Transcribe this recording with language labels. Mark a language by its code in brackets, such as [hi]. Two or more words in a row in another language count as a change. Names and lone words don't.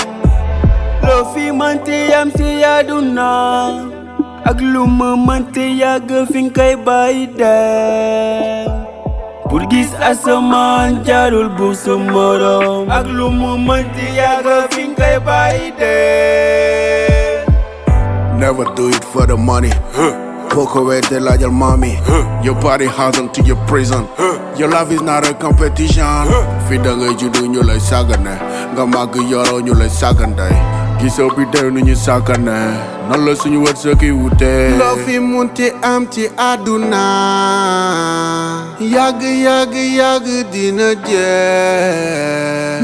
[wo] Loo fi mënti am si àdduna ak lu ma mënti yàgg fi nga koy bàyyi dem. Pour gis asamaan jarul bu sa morom ak lu mu mënti yàgg fi nga koy bàyyi dem. [en] Never do it for the money. Walk away, they like your mommy. Your body hardened to your prison. Your life is not a competition. [wo] Fi da ngay juddu ñu lay sàggane nga màgg yoroo ñu lay sàggande. Gisoo bi dew nu ñu sàggane nan la suñu wërsëg yi wute. Loo fi munti am ci àdduna yàgg dina jeex.